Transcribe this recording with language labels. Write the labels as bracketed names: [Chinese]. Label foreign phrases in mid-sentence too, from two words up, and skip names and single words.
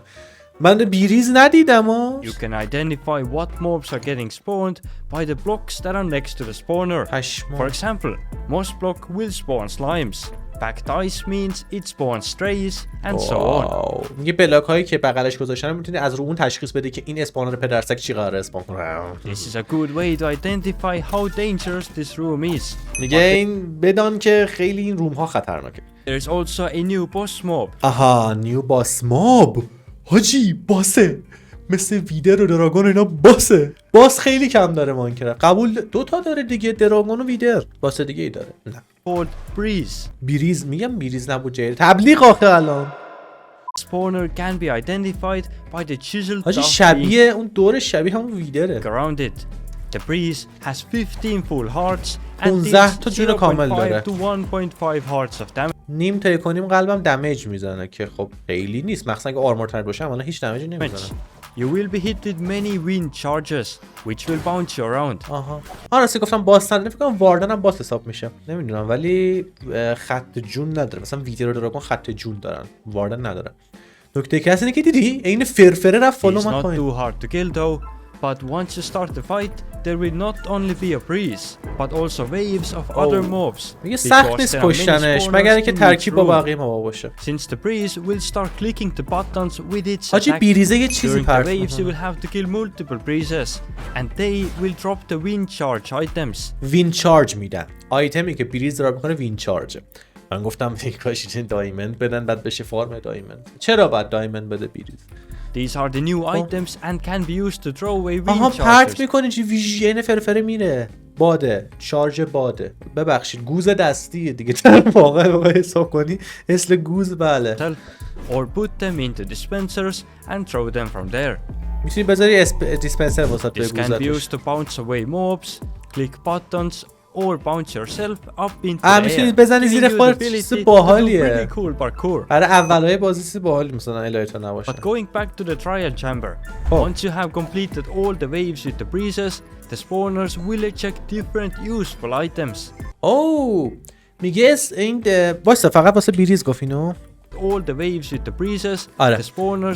[Persian] من بیریز ندیدم ها. [English] You can identify what mobs are getting spawned by the blocks that are next to the spawner. For example, most block will spawn slimes. Packed ice means it spawns strays and so on. [Persian] میگه بلاک هایی که بغلش گذاشتن میتونی از رو اون تشخیص بده که این اسپانر پدرسگ چی قراره اسپان کنه. [English] This is a good way to identify how dangerous this room is. [Persian] میگه این بدان که خیلی این روم ها خطرناکه. [English] There is also a new boss mob. [Persian] آها، [English] new boss mob. [Persian] حاجی باسه، مثل ویدر و دراگون اینا باسه. باس خیلی کم داره ماینکرافت. قبول 2 تا داره دیگه، دراگون و ویدر. باس دیگه ای داره. نه [English] Called breeze. [Persian] بیریز. میگم بیریز نبود جیر تبلیغ آخه الان. [English] Spawner can be identified by the chiseled [Persian] حاجی [English] tuff [Persian] شبیه اون دور شبیه همون ویدره. [English] around it. The breeze has 15 full hearts and [Persian] 15 تا جون کامل داره. [English] 0.5 to 1.5 hearts of damage. [Persian] نیم تا کنیم قلبم دمیج میزنه که خب خیلی نیست، مخصوصا اگه آرمور تر باشه اما هیچ دمیجی نمیزنه. [English] you will be hit with many wind charges which will bounce you around. [Persian] آها راستی گفتم باستن، فکر کنم واردن هم باس حساب میشه، نمیدونم، ولی خط جون نداره. مثلا ویدیو رو کن خط جون دارن، واردن نداره. نکته که اینه که دیدی این فرفره رفت فالو من پایین. [English] It's not too hard to kill though, but once you start the fight there will not only be a breeze but also waves of other mobs. [Persian] میگه سخت نیست کشتنش مگر اینکه ترکیب با بقیه موب باشه. [English] Since the breeze will start clicking the buttons with its [Persian] حاجی بیریزه یه چیزی پرت [English] during the waves you will have to kill multiple breezes and they will drop the wind charge items. wind charge [Persian] میدن، آیتمی که بریز دراپ میکنه [English] wind charge. [Persian] من گفتم کاش دایموند بدن بعد بشه فارم دایموند. چرا بعد دایموند بده بریز؟ [English] These are the new items and can be used to throw away wind [Persian] آها [English] charges. [Persian] پرت میکنی چی ویژن فرفره میره. باده، شارژ باده. ببخشید گوز دستیه دیگه، در واقع حساب کنی اصل گوز. بله. [English] Or put them into dispensers and throw them from there. [Persian] میتونی بذاری دیسپنسر واسه [English] This can be used to bounce away mobs, click buttons or bounce yourself up into the air. [Persian] میتونی بزنی زیر خودت، چیز باحالیه. برای اولای بازی چیز باحالی مثلا الایتا نباشه. [English] But going back to the trial chamber, once you have completed all the waves with the breezes, the spawners will eject different useful items. [Persian] میگه این واسه فقط واسه بیریز گفت اینو. [English] All the waves with the breezes, [Persian] آره. [English] the spawners.